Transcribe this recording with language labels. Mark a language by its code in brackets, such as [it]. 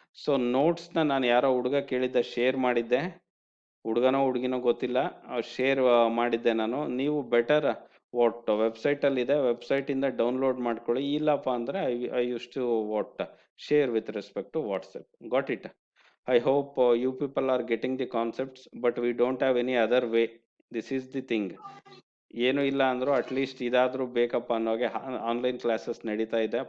[kn] So ನೋಟ್ಸ್ನ ನಾನು ಯಾರೋ ಹುಡುಗ ಕೇಳಿದ್ದ ಶೇರ್ ಮಾಡಿದ್ದೆ, ಹುಡುಗನೋ ಹುಡುಗಿನೋ ಗೊತ್ತಿಲ್ಲ, ಶೇರ್ ಮಾಡಿದ್ದೆ ನಾನು. ನೀವು ಬೆಟರ್ ವಾಟ್ ವೆಬ್ಸೈಟಲ್ಲಿ ಇದೆ, ವೆಬ್ಸೈಟಿಂದ ಡೌನ್ಲೋಡ್ ಮಾಡ್ಕೊಳ್ಳಿ. ಇಲ್ಲಪ್ಪ ಅಂದರೆ [en] I use to what share with respect to WhatsApp. Got it? I hope you people are getting the concepts, but we don't have any other way. This is the thing. [kn] ಏನು ಇಲ್ಲ ಅಂದರೂ at least ಇದಾದರೂ ಬೇಕಪ್ಪ ಅನ್ನೋಗೆ online classes ನಡೀತಾ ಇದೆ.